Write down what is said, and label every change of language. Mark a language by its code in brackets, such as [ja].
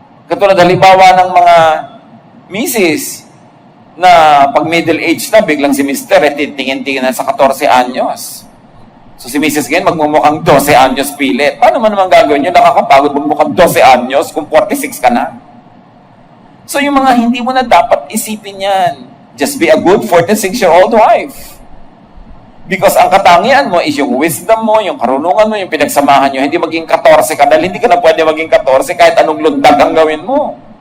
[tl] Katulad halimbawa ng mga misis na pag middle age na, biglang si Mr. tingin-tingin na sa 14 anyos. So si Mrs. ngayon magmumukhang 12 anyos pilit. Paano man naman gagawin nyo? Nakakapagod magmukhang 12 anyos kung 46 ka na. So yung mga hindi mo na dapat isipin yan. [en] Just be a good 46-year-old wife. [tl] Because ang katangian mo is yung wisdom mo, yung karunungan mo, yung pinagsamahan nyo. Hindi maging 14 ka dahil hindi ka na pwede maging 14 kahit anong lundag ang gawin mo.